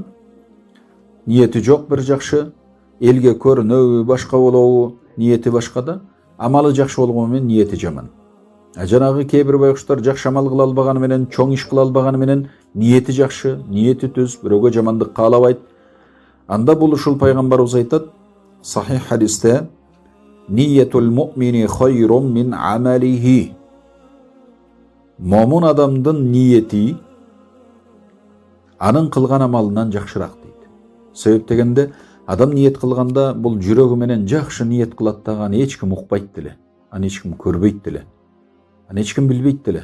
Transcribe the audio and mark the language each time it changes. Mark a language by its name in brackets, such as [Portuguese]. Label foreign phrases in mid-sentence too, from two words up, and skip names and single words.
[Kyrgyz] Ниети жок бир жакшы, элге көрүнөбү, башка болобу, ниети башка да, амалы жакшы болгону менен ниети жаман. Жанагы кээ бир байкуштар жакшы амал кыла албаганы менен, чоң иш кыла албаганы менен ниети жакшы, ниети түз, бирөөгө жамандык каалабайт. Анда бул ушул пайгамбарыбыз айтат, сахих хадисте, [Arabic] نية المؤمن خير من عمله. [Kyrgyz] Момун адамдын ниети анын кылган амалынан жакшыраак дейт. Себеп дегенде, адам ниет кылганда бул жүрөгү менен жакшы ниет кылат дагы, аны эч ким укпайт деле, аны эч ким көрбөйт деле, аны эч ким билбейт деле.